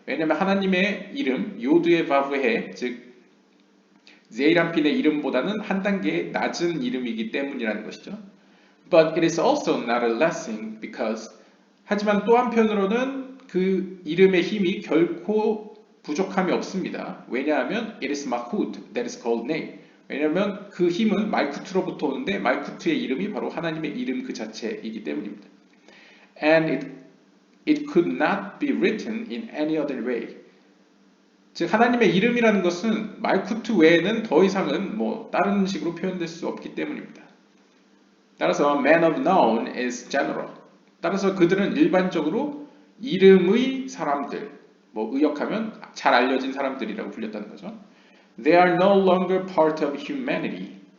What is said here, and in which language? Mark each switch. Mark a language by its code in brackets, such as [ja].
[ko] 왜냐하면 하나님의 이름 요드헤바브헤, 즉 제이라핀의 이름보다는 한 단계 낮은 이름이기 때문이라는 것이죠. [en] But it is also not a blessing because, [ko] 하지만 또 한편으로는 그 이름의 힘이 결코 부족함이 없습니다. 왜냐하면 [en] it is malchut that is called name. [ko] 왜냐하면 그 힘은 말쿠트로부터 오는데 말쿠트의 이름이 바로 하나님의 이름 그 자체이기 때문입니다. [en] And it could not be written in any other way. [ko] 즉 하나님의 이름이라는 것은 말쿠트 외에는 더 이상은 뭐 다른 식으로 표현될 수 없기 때문입니다. 따라서 [en] man of known is general. [ko] 따라서 그들은 일반적으로 이름의 사람들, 뭐 의역하면 잘 알려진 사람들이라고 불렸다는 거죠. [en] They are no longer part of humanity.